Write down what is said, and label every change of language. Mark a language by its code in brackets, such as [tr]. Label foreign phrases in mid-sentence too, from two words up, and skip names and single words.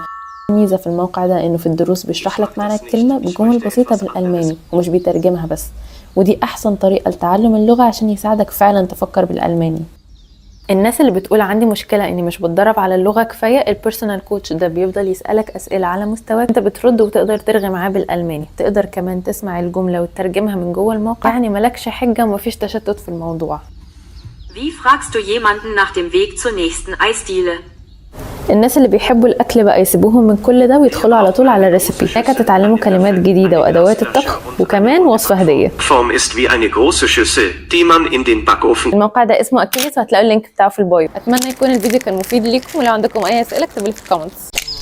[ar] ميزة في الموقع ده انه في الدروس بيشرح لك معنى الكلمة بجمل بسيطة بالألماني ومش بيترجمها بس، ودي احسن طريقة لتعلم اللغة عشان يساعدك فعلا تفكر بالألماني. الناس اللي بتقول عندي مشكلة اني مش بتدرب على اللغة كفاية، [en] personal coach [ar] ده بيفضل يسألك اسئلة على مستواك، انت بترد وتقدر ترغي معاه بالألماني، تقدر كمان تسمع الجملة وتترجمها من جوه الموقع، يعني ملكش حجة ومفيش تشتت في الموضوع. [de] Wie fragst du jemanden nach dem Weg zur nächsten Eisdiele? [ar] الناس اللي بيحبوا الاكل بقى يسيبوهم من كل ده ويدخلوا على طول على الريسبي، هناك تتعلموا كلمات جديده وادوات الطبخ وكمان وصفه هديه. [de] Form ist wie eine große Schüssel, die man in den Backofen. [ar] الموقع ده اسمه اكيليس وهتلاقوا اللينك بتاعه في البايو. اتمنى يكون الفيديو كان مفيد ليكم، ولو عندكم اي اسئله اكتبوا لي في الكومنتس.